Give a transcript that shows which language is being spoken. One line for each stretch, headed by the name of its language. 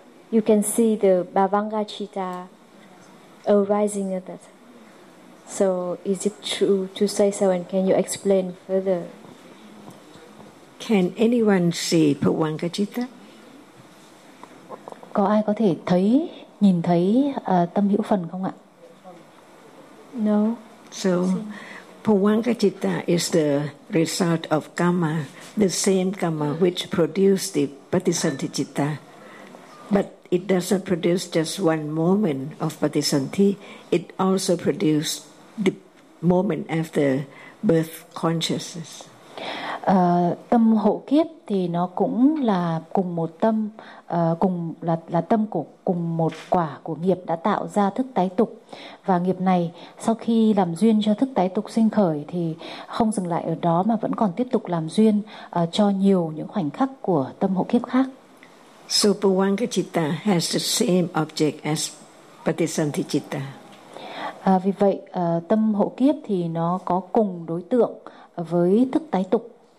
English: You can see the Bhavangachitta arising at that. So is it true to say so, and can you explain further? Can anyone see Bhavangachitta?
Vietnamese: Có ai có thể thấy, nhìn thấy tâm hữu phần không ạ?
English: No. So Bhavangachitta is the result of karma, the same karma which produced the Patisanthicitta. But it doesn't produce just one moment of Patisanthi, it also produced the moment after birth consciousness.
Vietnamese: Tâm hộ kiếp thì nó cũng là cùng một tâm, cùng là tâm của cùng một quả của nghiệp đã tạo ra thức tái tục. Và nghiệp này sau khi làm duyên cho thức tái tục sinh khởi thì không dừng lại ở đó, mà vẫn còn tiếp tục làm duyên cho nhiều những khoảnh khắc của tâm hộ kiếp khác.
English: So Bhavangachitta has the same object as Patisanthicitta.
Vietnamese: Vì vậy tâm hộ kiếp thì nó có cùng đối tượng với thức tái tục.